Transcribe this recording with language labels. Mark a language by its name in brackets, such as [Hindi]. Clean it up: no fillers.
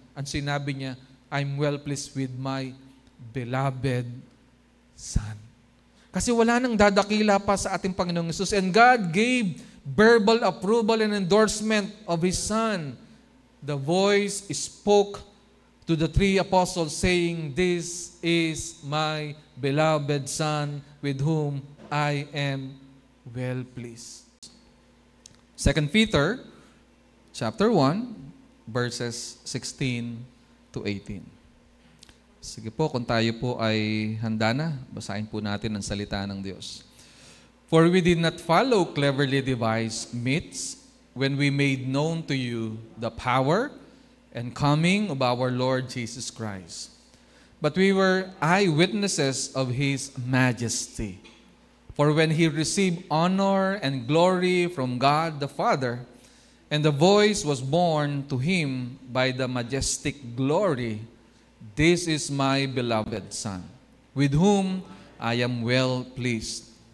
[Filipino] Ang sinabi niya, [English] I'm well pleased with my beloved Son. [Filipino] Kasi wala nang dadakila pa sa ating Panginoong Hesus. [English] And God gave verbal approval and endorsement of His Son. The voice spoke to the three apostles saying, this is my beloved Son with whom I am well pleased. 2 Peter chapter 1 verses 16 to 18. [Filipino] Sige po, kung tayo po ay handa na, basahin po natin ang salita ng Diyos. [English] For we did not follow cleverly devised myths when we made known to you the power and coming of our Lord Jesus Christ. But we were eyewitnesses of His majesty. For when He received honor and glory from God the Father, and the voice was borne to Him by the majestic glory, this is my beloved Son, with whom I am well pleased.